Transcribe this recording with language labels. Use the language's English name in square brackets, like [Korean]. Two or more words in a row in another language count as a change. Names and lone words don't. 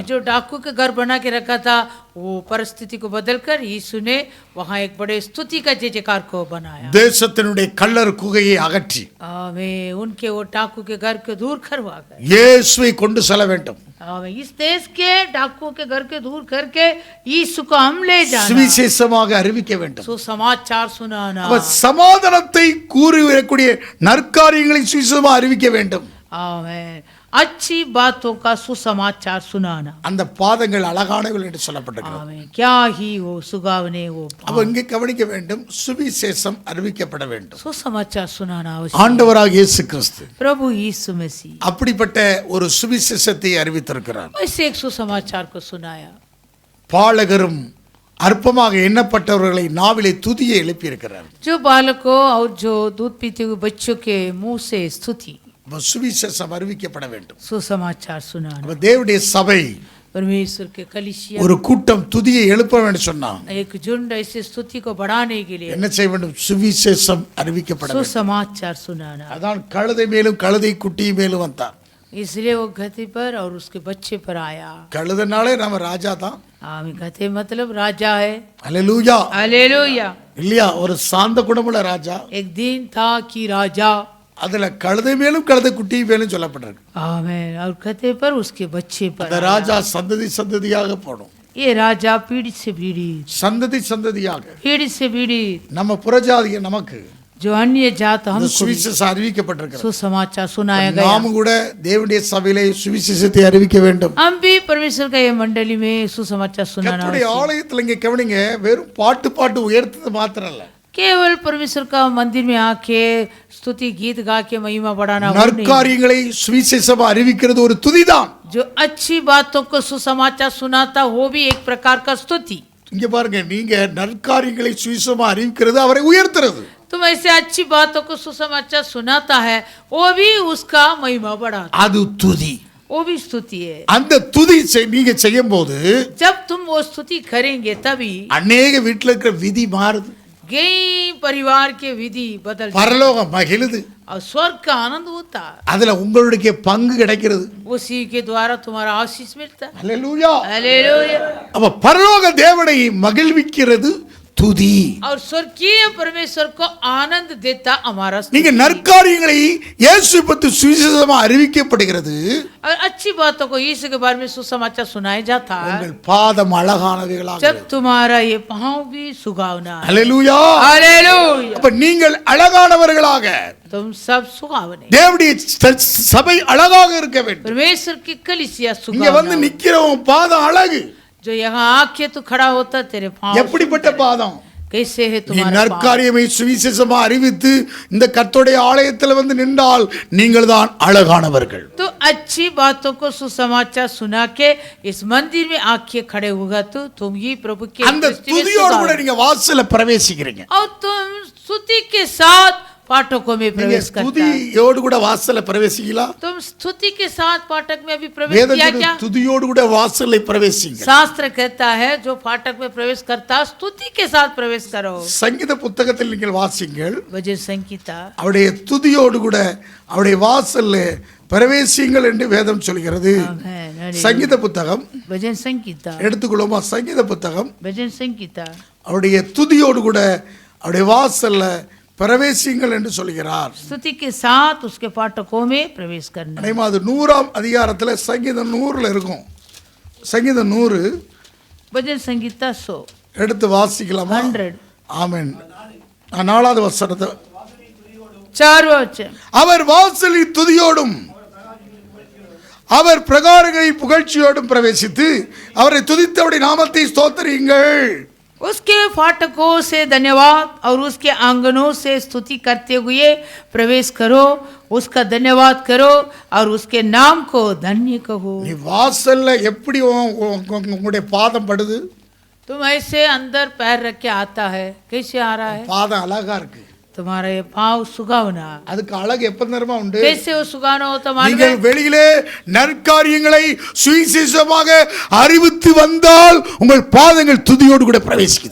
[Hindi] जो डाकू के घर बना के रखा था, वो परिस्थिति को बदलकर यीशु ने वहाँ एक बड़े स्तुति का जय जयकार को बनाया। [Tamil] தேசத்தினுடைய கல்லர் குகையை அகற்றி [Hindi] आमीन। उनके वो डाकू के घर को दूर करवा कर [Tamil] இயேசுவை கொண்டு செல்ல வேண்டும்। [Hindi] आमीन। इस देश के डाकू के घर के दूर करके यीशु को हम ले जाना, [Tamil] சுவிசேஷமாக அறிவிக்க வேண்டும்। [Hindi] सुसमाचार सुनाना। [Tamil] அவர் சமாதானத்தை கூறி வரக்கூடிய நற்காரியங்களை சுவிசேஷமாக அறிவிக்க வேண்டும்। [Hindi] आमीन। अच्छी बातों का सुसमाचार सुनाना। [Tamil] அந்த பாதங்கள் அழகானவள் என்று சொல்லப்பட்டிருக்கிறது। [Hindi] आमीन। क्या ही वो सुगावने वो [Tamil] அப்ப இங்கே கவனிக்க வேண்டும், சுவிசேஷம் அறிவிக்கப்பட வேண்டும்। [Hindi] सुसमाचार सुनाना आवश्यक। [Tamil] ஆண்டவராக இயேசு கிறிஸ்து [Hindi] प्रभु यीशु मसीह [Tamil] அப்படிப்பட்ட ஒரு சுவிசேஷத்தை அறிவித்திருக்கிறார்। [Hindi] वैसे एक सुसमाचार को सुनाया। [Tamil] பாலகரும் அற்பமாக எண்ணப்பட்டவர்களை நாவிலே துதியை எழுப்பியிருக்கிறார்। [Hindi] जो बालकों और जो दूध पीते हुए बच्चों के मुंह से स्तुति, [Tamil] சுவிசேஷம் அறிவிக்கப்பட வேண்டும்। [Hindi] सुसमाचार सुनाना। [Tamil] அப்ப தேவனுடைய சபை [Hindi] परमेश्वर के कलीसिया [Tamil] ஒரு கூட்டம் துதியை எழுப்ப வேண்டும் சொன்னா [Hindi] एक झुंड ऐसे स्तुति को बढ़ाने के लिए [Tamil] என்ன செய்ய வேண்டும்? சுவிசேஷம் அறிவிக்கப்பட வேண்டும்। [Hindi] सुसमाचार सुनाना। [Tamil] அதான் கழுதை மேலும் கழுதை குட்டி மேலும் வந்தான்। [Hindi] इसलिए वो गधे पर और उसके बच्चे पर आया। [Tamil] கழுதனாலே நம்ம ராஜா தான்। [Hindi] आमीन। गधे मतलब राजा है। [Tamil] அல்லேலூயா [Hindi] हालेलुया। [Tamil] இல்லையா? ஒரு சாந்த குணமுள்ள ராஜா। [Hindi] एक दिन था कि राजा, [Tamil] அதுல கழுதை மேலும் கழுதை குட்டி மேலும் சொல்லப்பட்டிருக்கு। [Hindi] आमीन, और गधे पर उसके बच्चे पर [Tamil] அந்த ராஜா சந்ததி சந்ததியாக போடும்। [Hindi] ये राजा पीढ़ी से पीढ़ी, [Tamil] சந்ததி சந்ததியாக [Hindi] पीढ़ी से पीढ़ी, [Tamil] நம்ம புறஜாதிய நமக்கு [Hindi] जो अन्य जात [Tamil] இந்த [Hindi] हमको [Tamil] சுவிசேஷம் அறிவிக்கப்பட்டிருக்கிறது। [Hindi] सुसमाचार सुनाया गया। [Tamil] நாமும் கூட தேவனுடைய சபையிலே சுவிசேஷத்தை அறிவிக்க வேண்டும்। [Hindi] हम भी परमेश्वर का ये मंडली में सुसमाचार सुनाना। [Tamil] கர்த்தருடைய ஆலயத்துல இங்க கவனிங்க, வெறும் பாட்டு உயர்த்தது மாத்திரம் இல்ல, [Hindi] केवल परमेश्वर का मंदिर में आके स्तुति गीत गा के महिमा बढ़ाना वो नहीं। [Tamil] நற்காரியங்களை சுவிசேஷமா அறிவிக்கிறது ஒரு துதிதான். [Hindi] जो अच्छी बातों को सुसमाचार सुनाता वो भी एक प्रकार का स्तुति। [Tamil] இங்க பாருங்க, நீங்க நற்காரியங்களை சுவிசேஷமா அறிவிக்கிறது அவரை உயர்த்துறது. [Hindi] तुम ऐसे अच्छी बातों को सुसमाचार सुनाता है वो भी उसका महिमा बढ़ाता, [Tamil] அது துதி. [Hindi] वो भी स्तुति है। [Tamil] அந்த துதி நீங்க செய்யும் போது [Hindi] जब तुम वो स्तुति करेंगे तभी [Tamil] அநேக வீட்டுல இருக்கிற விதி மாறுது, [Hindi] गई परिवार के विधि बदल जाती [Tamil] பரலோகம் மகிழுது, [Hindi] और स्वर्ग का आनंद होता है, [Tamil] அதுல உங்களுடைய பங்கு கிடைக்கிறது. [Hindi] उसी के द्वारा तुम्हारा आशीष मिलता है। [Tamil] அல்லேலூயா. [Hindi] हालेलुया। [Tamil] அப்ப பரலோக தேவனை மகிழ்விக்கிறது துதி. [Hindi] और स्वर्गीय परमेश्वर को आनंद देता हमारा स्तुति। [Tamil] நீங்க நற்காரியங்களை இயேசு பத்தி சுவிசேஷமா அறிவிக்கப்படுகிறது, [Hindi] और अच्छी बातों को यीशु के बारे में सुसमाचार सुनाया जाता है [Tamil] உங்கள் பாதம் அழகானவைகளாக. [Hindi] जब तुम्हारा ये पांव भी सुहावना है। [Tamil] அல்லேலூயா. [Hindi] हालेलुया। [Tamil] அப்ப நீங்கள் அழகானவர்களாக, [Hindi] तुम सब सुहावने, [Tamil] தேவனுடைய சபை அழகாக இருக்க வேண்டும். [Hindi] परमेश्वर की कलीसिया [Tamil] இங்க வந்து [Hindi] सुहावना। [Tamil] நிக்கிறவன் பாதம் அழகு. [Hindi] जो यहाँ आके तू खड़ा होता तेरे पांव [Tamil] எப்படிப்பட்ட பாதம்? [Hindi] कैसे है [Tamil] நீ [Hindi] तुम्हारा पांव? [Tamil] நற்காரியமை சுவிசேஷமா அறிவித்து இந்த கர்த்தருடைய ஆலயத்துல வந்து நின்றால் நீங்கள் தான் அழகானவர்கள். [Hindi] तो अच्छी बातों को सुसमाचार सुना के इस मंदिर में आके खड़े होगा तो तुम ही प्रभु के [Tamil] அந்த [Hindi] दृष्टि में [Tamil] துதியோடு கூட [Hindi] सुहावने। [Tamil] நீங்க வாசல்ல பிரவேசிக்கிறீங்க. [Hindi] और तुम स्तुति के साथ फाटकों में [Tamil] நீங்க [Hindi] प्रवेश करता है। [Tamil] துதியோடு கூட வாசல்ல பிரவேசிக்கலாம். [Hindi] तुम स्तुति के साथ फाटक में अभी प्रवेश [Tamil] வேதம் [Hindi] किया [Tamil] சொல்லுது, [Hindi] क्या? [Tamil] துதியோடு கூட வாசல்ல பிரவேசிங்க. [Hindi] शास्त्र कहता है जो फाटक में प्रवेश करता स्तुति के साथ प्रवेश करो। [Tamil] சங்கீத புத்தகத்தில் நீங்கள் வாசிங்கள், [Hindi] भजन संगीता [Tamil] அவருடைய துதியோடு கூட அவருடைய வாசல்ல பிரவேசிங்கள் என்று வேதம் சொல்கிறது. சங்கீத புத்தகம் [Hindi] भजन संगीता [Tamil] எடுத்துக்கொள்ளுமா? சங்கீத புத்தகம் [Hindi] भजन संगीता [Tamil] அவருடைய துதியோடு கூட அவருடைய வாசல்ல பிரவேசிங்கள் என்று சொல்கிறார். [Hindi] स्तुति के साथ उसके फाटकों में प्रवेश करना। [Tamil] அதேமா அது 100ஆம் அதிகாரத்துல சங்கீதம் 100ல இருக்கும். சங்கீதம் 100 [Hindi] भजन संगीता 100 [Tamil] எடுத்து வாசிக்கலாமா? 100 ஆமென். 4வது வசனத்தை, [Hindi] 4 वचन। [Tamil] அவர் வாசலில் துதியோடும் அவர் பிரகாரங்களில் புகழ்ச்சியோடும் பிரவேசித்து அவரை துதித்தவருடைய நாமத்தை ஸ்தோத்திரியுங்கள். [Hindi] उसके फाटकों से धन्यवाद और उसके आंगनों से स्तुति करते हुए प्रवेश करो, उसका धन्यवाद करो और उसके नाम को धन्य कहो। [Tamil] நீ வாசல்ல எப்படி உங்களுடைய பாதம் படுது? [Hindi] तुम ऐसे अंदर पैर रख के आता है, कैसे आ रहा है? [Tamil] பாதம் அழகா இருக்கு. [Hindi] तुम्हारा ये पाँव सुगावना, [Tamil] அதுக்கு அழகு எப்ப நேரமா உண்டு? [Hindi] कैसे वो सुगावना होता मालूम [Tamil] நீங்கள் [Hindi] है? [Tamil] வெளியிலே நற்காரியங்களை சுவிசேஷமாக அறிவித்து வந்தால் உங்கள் பாதங்கள் துதியோடு கூட பிரவேசிக்குது.